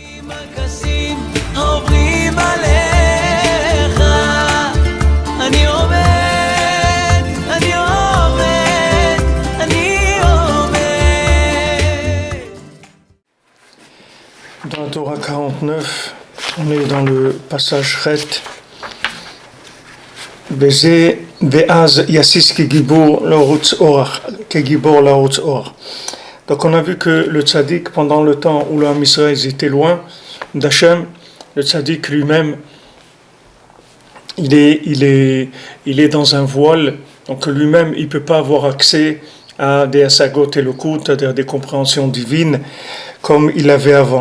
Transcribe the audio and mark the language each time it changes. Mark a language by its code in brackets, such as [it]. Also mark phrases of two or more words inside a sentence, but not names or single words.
[fr] Dans la Torah 49, on est dans le passage Chet. [he] בזה ואז ישיש כגבור לרוץ אור, כגבור לרוץ אור. [fr] Donc on a vu que le tzaddik, pendant le temps où l'homme Israël était loin d'Hachem, le tzaddik lui-même, il est dans un voile, donc lui-même il ne peut pas avoir accès à des [he] השגות את לוקות, [fr] c'est-à-dire des compréhensions divines, comme il avait avant.